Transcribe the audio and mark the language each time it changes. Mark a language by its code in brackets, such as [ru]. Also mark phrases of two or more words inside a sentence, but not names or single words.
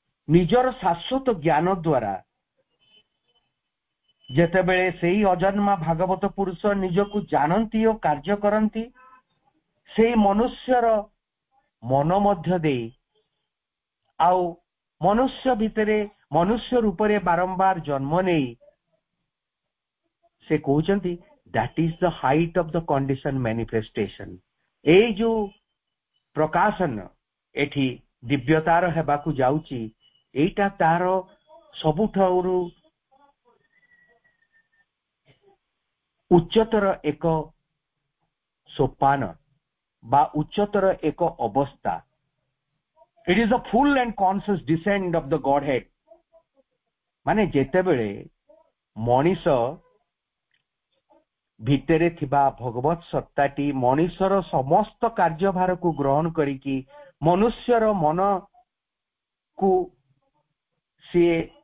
[or] ନିଜର ଶାଶ୍ୱତ ଜ୍ଞାନ ଦ୍ୱାରା ଯେତେବେଳେ ସେଇ ଅଜନ୍ମା ଭାଗବତ ପୁରୁଷ ନିଜକୁ ଜାଣନ୍ତି ଓ କାର୍ଯ୍ୟ କରନ୍ତି, ସେଇ ମନୁଷ୍ୟର ମନ ମଧ୍ୟ ଦେଇ ଆଉ ମନୁଷ୍ୟ ଭିତରେ ମନୁଷ୍ୟ ରୂପରେ ବାରମ୍ବାର ଜନ୍ମ ନେଇ ସେ କହୁଛନ୍ତି [en] that is the height of the condition manifestation। [or] ଏଇ ଯୋଉ ପ୍ରକାଶନ ଏଠି ଦିବ୍ୟତାର ହେବାକୁ ଯାଉଛି, ଏଇଟା ତାର ସବୁଠାରୁ ଉଚ୍ଚତର ଏକ ସୋପାନ ବା ଉଚ୍ଚତର ଏକ ଅବସ୍ଥା। [en] It is a full and conscious descent of the Godhead। [or] ମାନେ ଯେତେବେଳେ ମଣିଷ ଭିତରେ ଥିବା ଭଗବତ ସତ୍ତାଟି ମଣିଷର ସମସ୍ତ କାର୍ଯ୍ୟଭାରକୁ ଗ୍ରହଣ କରିକି ମନୁଷ୍ୟର ମନକୁ ସିଏ